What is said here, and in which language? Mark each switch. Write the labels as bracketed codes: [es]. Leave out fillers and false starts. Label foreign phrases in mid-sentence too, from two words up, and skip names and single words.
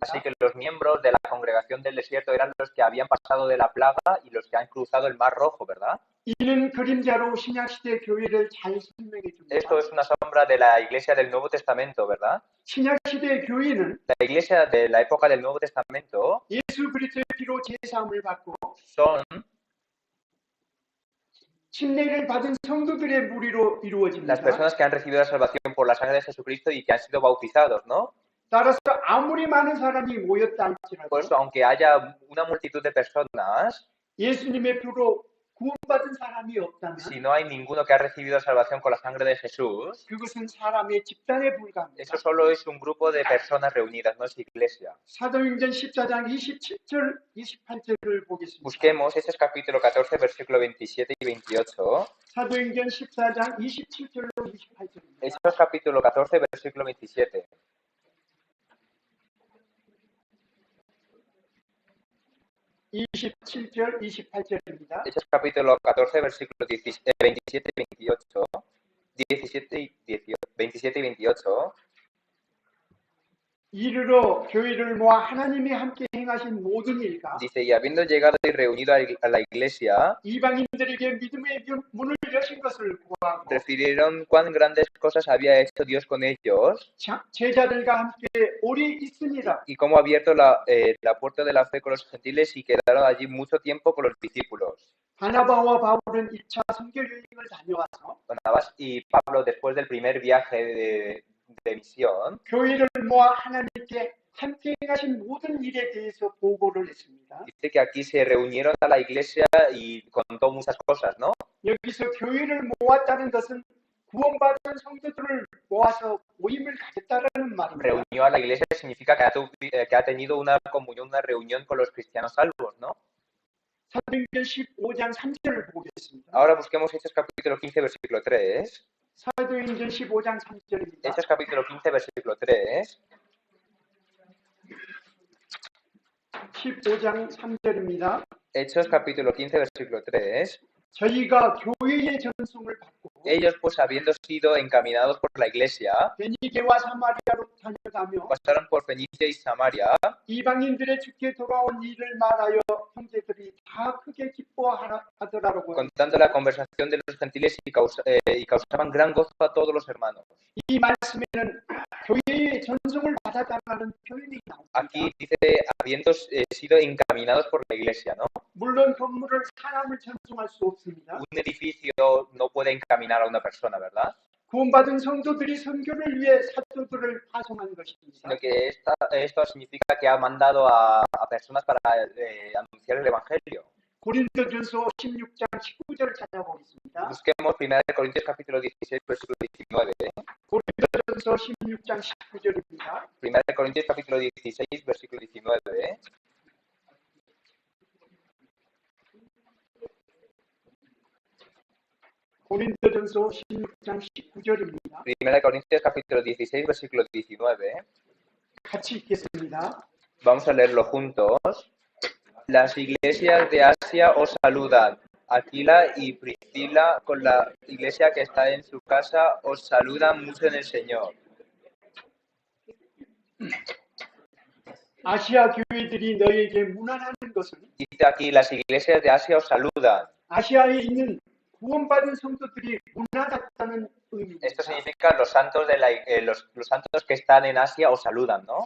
[es] Así que los miembros de la congregación del desierto eran los que habían pasado de la plaga y los que han cruzado el Mar Rojo, ¿verdad? [ko] 이는 그림자로 신약시대 교회를 잘 설명해 줍니다. [es] Esto es una sombra de la iglesia del Nuevo Testamento, ¿verdad? [ko] 신약시대 교회는 [es] La iglesia de la época del Nuevo Testamento [ko] 예수 그리스도의 피로 제사함을 받고 [es] son [ko] 침례를 받은 성도들의 무리로 이루어집니다. [es] las personas que han recibido la salvación por la sangre de Jesucristo y que han sido bautizados, ¿no? [ko] 따라서 아무리 많은 사람이 모였다 할지라도 [es] Por eso, aunque haya una multitud de personas, [ko] 예수님의 피로 구원받은 사람이 없다면 [es] si no hay ninguno que ha recibido salvación con la sangre de Jesús, [ko] 그것은 사람의 집단에 불과합니다. [es] eso solo es un grupo de personas reunidas, no es iglesia. [ko] 사도행전 14장 27절 28절을 보겠습니다. [es] Busquemos Hechos capítulo 14, versículo 27 y 28. [ko] 사도행전 14장 27절로 28절입니다. [es] Hechos capítulo 14, versículo 27. [ko] 27절 28절입니다. [es] Hechos capítulo 14, versículo 27 y 28. 27 y 28. [ko] 이르러 교회를 모아 하나님이 함께 행하신 모든 일과 [es] Dice, y habiendo llegado y reunido a la iglesia, [ko] 이방인들에게 믿음의 문을 여신 것을 구하고 [es] refirieron cuán grandes cosas había hecho Dios con ellos [ko] 제자들과 함께 오래 있으니라. [es] y cómo ha abierto la puerta de la fe con los gentiles y quedaron allí mucho tiempo con los discípulos. [ko] 바나바와 바울은 1차 선교 여행을 다녀와서 [es] Barnabas y Pablo, después del primer viaje de misión, [ko] 교회를 모아 하나님께 함께 행하신 모든 일에 대해서 보고를 했습니다. [es] dice que aquí se reunieron a la iglesia y contó muchas cosas, ¿no? [ko] 여기서 교회를 모았다는 것은 구원받은 성도들을 모아서 모임을 가졌다라는 말입니다. [es] Reunió a la iglesia significa que ha tenido una comunión, una reunión con los cristianos salvos, ¿no? [ko] 사도행전 15장 3절을 보겠습니다. [es] Ahora busquemos Hechos capítulo 15, versículo 3. [ko] 사도행전 15장 3절입니다. [es] Hechos capítulo 15, versículo 3. [ko] 15장 3절입니다. [es] Hechos capítulo 15, versículo 3. [ko] 저희가 교회의 전송을 받고 [es] Ellos, pues, habiendo sido encaminados por la iglesia, [ko] 베니게와 사마리아로 다녀가며 [es] pasaron por Fenicia y Samaria, [ko] 이방인들의 주께 돌아온 일을 말하여 형제들이 다 크게 기뻐하더라고요. [es] contando la conversación de los gentiles y causaban gran gozo a todos los hermanos. [ko] 이 말씀에는 교회의 전송을 받았다는 표현이 나옵니다. [es] Aquí dice, habiendo sido encaminados por la iglesia, ¿no? [ko] 물론 건물을 사람을 전송할 수 없습니다. [es] Un edificio no puede encaminar a una persona, ¿verdad? [ko] 구원받은 성도들이 선교를 위해 사도들을 파송한 것입니다. [es] sino que esto significa que ha mandado a personas para anunciar el Evangelio. [ko] 고린도전서 16장 19절 찾아보겠습니다. [es] Busquemos 1 Corintios capítulo 16, versículo 19. [ko] 고린도전서 16장 19절입니다. [es] 1 Corintios capítulo 16, versículo 19. [ko] 고린도전서 16장 19절입니다. [es] 1 Corintios capítulo 16, versículo 19. [ko] 같이 읽겠습니다. [es] Vamos a leerlo juntos. Las iglesias de Asia os saludan. Aquila y Priscila, con la iglesia que está en su casa, os saludan mucho en el Señor. [ko] 아시아 교회들이 너희에게 문안하는 것은 [es] Dice aquí, las iglesias de Asia os saludan. [ko] 아시아에 있는 구원받은 성도들이 문안했다는 의미입니다. [es] Esto significa los santos los santos que están en Asia os saludan, ¿no?